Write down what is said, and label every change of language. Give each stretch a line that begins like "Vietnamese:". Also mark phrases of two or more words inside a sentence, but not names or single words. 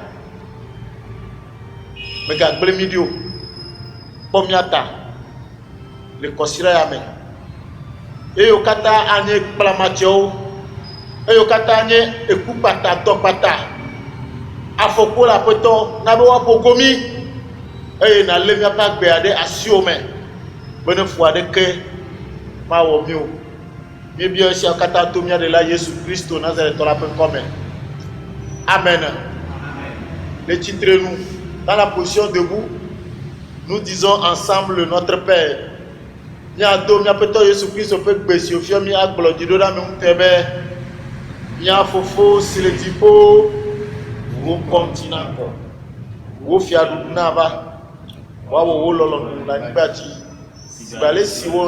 Ewe: megagblẽ mi ɖi o kpɔ mía ta le kɔsiɖa ya me eyiwo katã anye kplamatsewo eyiwo katã anye ekukpata dɔkpata afɔku le Aƒetɔ na be woaƒo gomi eye nalé míaƒe agbea ɖe asiwo me be ne fu aɖeke mawɔ mi o míebia esiawo katã to mía Ɖela Yesu Kristo Nazaretɔ la ƒe ŋkɔ me amen.
French: Les titres nous dans la position debout nous disons ensemble notre Père
Ewe: míado míaƒetɔ Yesu Kristo ƒe gbe si wòfia mí agblɔ ɖi ɖo ɖa me ŋutɔ be mía Fofo si le dziƒo wo ŋkɔŋti nakɔ wo fiaɖuɖu nava woawɔ wo lɔlɔ̃nu le anyigba dzi gbe ale si wo